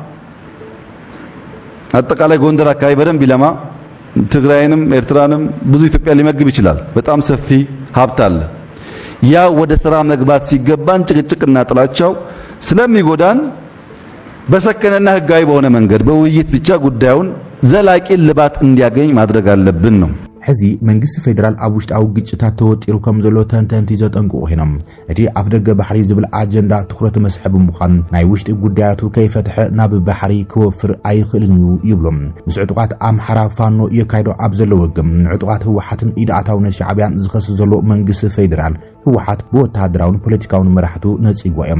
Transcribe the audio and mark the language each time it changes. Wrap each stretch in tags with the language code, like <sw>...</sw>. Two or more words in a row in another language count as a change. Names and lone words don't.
<am>አጠቃላይ ጎንደር አካባቢ በደንብ ይለማ ትግራይንም ኤርትራንም ብዙ ኢትዮጵያ ሊመግብ ይችላል በጣም ሰፊ ሀብት አለ ያ ወደ ስራ መግባት ሲገባን ጭቅጭቅና ጥላቻው ስለሚጎዳን በሰከነና ህጋዊ በሆነ መንገድ በውይይት ብቻ ጉዳዩን ዘላቂ ልባት እንዲያገኝ ማድረግ አለብን ነው</am> <ti>ሕዚ መንግስቲ ፌደራል ኣብ ውሽጣዊ ግጭታት ተወጢሩ ከም ዘሎ ተንተንቲ ዘጠንቅቑ ኮይኖም እቲ ኣብ ደገ ባሕሪ ዝብል ኣጀንዳ ትኩረት መስሕብ ምዃን ናይ ውሽጢ ጉዳያቱ ከይፈትሐ ናብ ባሕሪ ክወፍር ኣይኽእልን እዩ ይብሎም ምስ ዕጡቓት ኣምሓራ ፋኖ የካይዶ ኣብ ዘሎ ወግም ንዕጡቓት ህወሓትን ኢድኣታውነት ሻዕብያን ዝኸስ ዘሎ መንግስቲ ፌደራል ህወሓት ብወተሃደራውን ፖለቲካውን መራሕቱ ነፂጓ እዮም</ti>